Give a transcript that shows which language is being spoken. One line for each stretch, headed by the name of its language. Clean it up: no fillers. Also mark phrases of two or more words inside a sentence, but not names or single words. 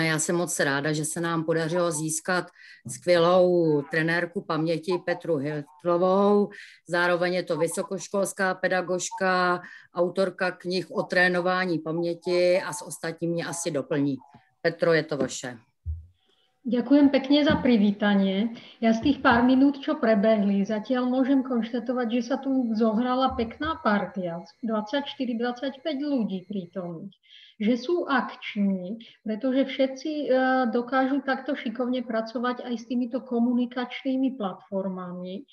Czech: Já jsem moc ráda, že se nám podařilo získat skvělou trenérku paměti Petru Hiltlovou. Zároveň je to vysokoškolská pedagožka, autorka knih o trénování paměti a s ostatním mě asi doplní. Petro, je to vaše.
Slovak: Ďakujem pekne za privítanie. Ja z tých pár minút, čo prebehli, zatiaľ môžem konštatovať, že sa tu zohrala pekná partia, 24-25 ľudí prítomných, že sú akční, pretože všetci dokážu takto šikovne pracovať aj s týmito komunikačnými platformami.